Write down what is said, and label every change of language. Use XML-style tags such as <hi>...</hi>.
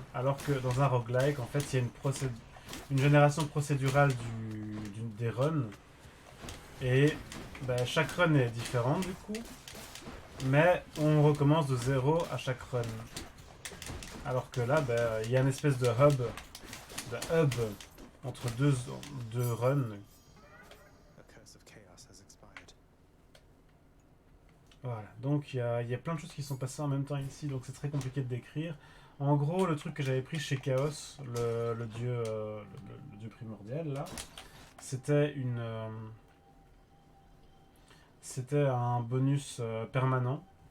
<fr>Alors que dans un roguelike, en fait, il y a une génération procédurale des runs. Et bah, chaque run est différente du coup. Mais on recommence de zéro à chaque run. Alors que là, bah, il y a une espèce de hub entre deux runs.</fr> <en>A curse of chaos has expired.</en> <fr>Voilà, donc il y a plein de choses qui sont passées en même temps ici, donc c'est très compliqué de décrire. En gros, le truc que j'avais pris chez Chaos, le dieu primordial, là, c'était c'était un bonus permanent.</fr>